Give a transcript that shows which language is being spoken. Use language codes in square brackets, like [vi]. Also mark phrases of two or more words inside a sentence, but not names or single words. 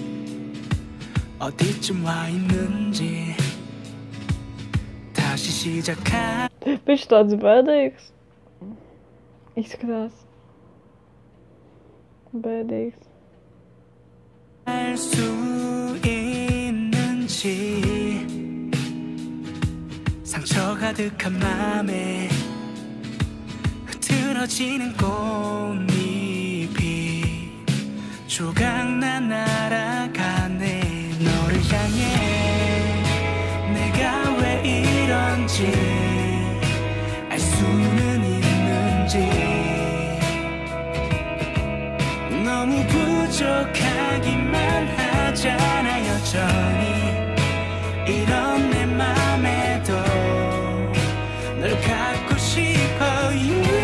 [ko] 어디쯤 와 있는지 다시 시작한 [lv] Viņš tāds bēdīgs. Izskatās. Bēdīgs. [ko] 알 수 있는지 상처 가득한 맘에 흐트러지는 꽃잎이 조각난 날아가네 너를 향해 내가 왜 이런지 알 수는 있는지 너무 부족하기만 하잖아 여전히 이런 내 맘에도 널 갖고 싶어요